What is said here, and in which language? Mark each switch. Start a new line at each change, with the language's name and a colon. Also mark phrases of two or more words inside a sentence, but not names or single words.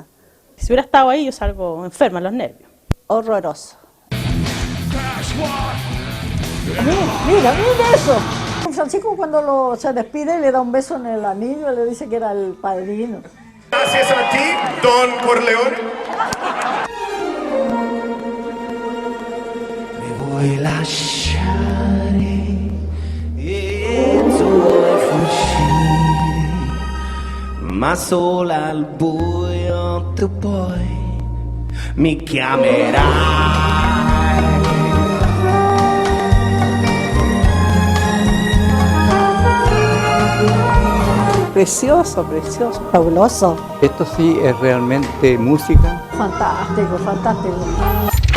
Spanish: Si hubiera estado ahí, yo salgo enferma, los nervios. Horroroso. Mira eso. Francisco cuando se despide le da un beso en el anillo, le dice que era el padrino. Gracias a ti, Don Corleone.
Italian: Mi vuoi lasciare e tu vuoi fuggire, ma solo al buio tu poi mi chiamerai.
Spanish: Precioso, precioso, fabuloso. Esto sí es realmente música. Fantástico, fantástico.